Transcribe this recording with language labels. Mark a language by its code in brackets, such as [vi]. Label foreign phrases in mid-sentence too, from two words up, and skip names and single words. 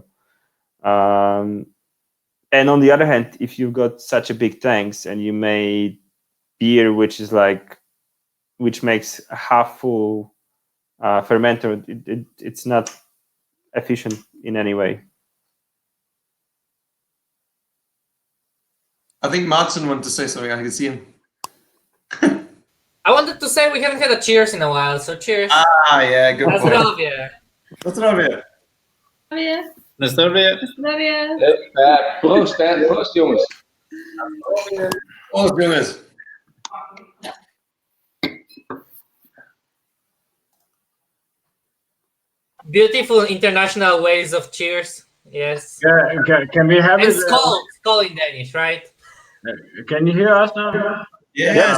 [en] And on the other hand, if you've got such a big tanks and you made beer which makes a half full fermenter, it's not efficient in any way. I think Martin wanted to say something. I can see him. I wanted to say we haven't had a cheers in a while, so cheers. Yeah, good point. [pl] Zdrowie. Zdrowie. Na zdrowie. [nl] Proost, hè? Proost, jongens. Proost, jongens. [en] Beautiful international ways of cheers. Yes. Can we have And it? skull in Danish, right? Can you hear us now? Yes.